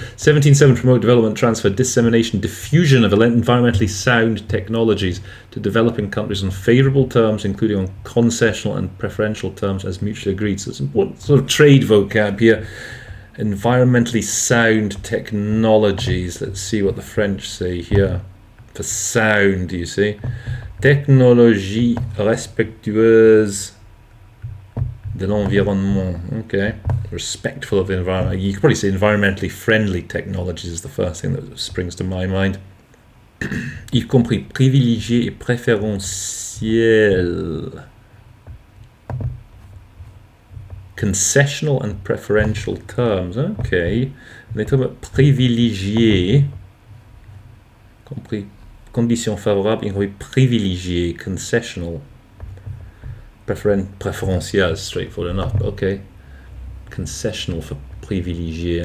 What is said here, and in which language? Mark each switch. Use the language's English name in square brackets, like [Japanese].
[English] 17.7, promote development, transfer, dissemination, diffusion of environmentally sound technologies to developing countries on favourable terms, including on concessional and preferential terms as mutually agreed. So it's important sort of trade vocab here. Environmentally sound technologies. Let's see what the French say here. For sound, you see. [French] Technologie respectueuse de l'environnement. [English] Okay. Respectful of the environment. You could probably say environmentally friendly technologies is the first thing that springs to my mind. [French] Y compris privilégié et préférentiel. [English] Concessional and preferential terms. Okay. And they talk about privilégié. [French] Compris conditions favorables, y compris privilégié, concessional. [English] Preferentiel, straightforward enough. Okay. Concessional for privilégié.